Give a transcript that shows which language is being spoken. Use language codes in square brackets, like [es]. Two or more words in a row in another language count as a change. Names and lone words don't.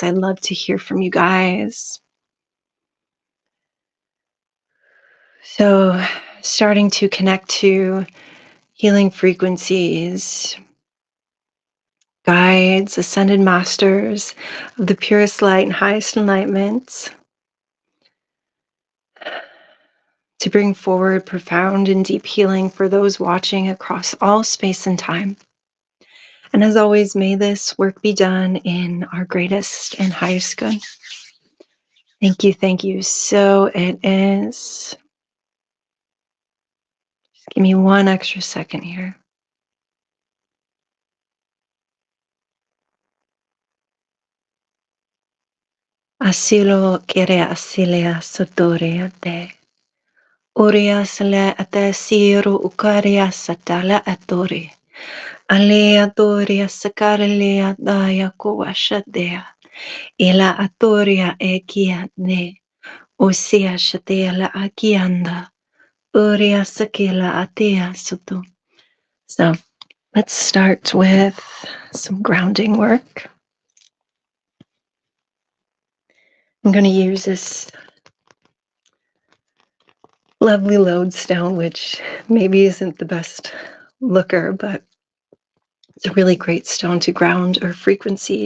[en] I'd love to hear from you guys. So starting to connect to healing frequencies, guides, ascended masters of the purest light and highest enlightenment, to bring forward profound and deep healing for those watching across all space and time. And as always, may this work be done in our greatest and highest good. Thank you, thank you. So it is. Just give me one extra second here. Asilo kere asilea sotorea te. Urias le ate siru ukaria satala atori. Alea doria sakarelea daya kuashadea. Ila atoria ekia ne. Osia shatela akianda. Uria sakila atea sutu. So let's start with some grounding work. I'm going to use this lovely lodestone, which maybe isn't the best looker, but it's a really great stone to ground our frequencies.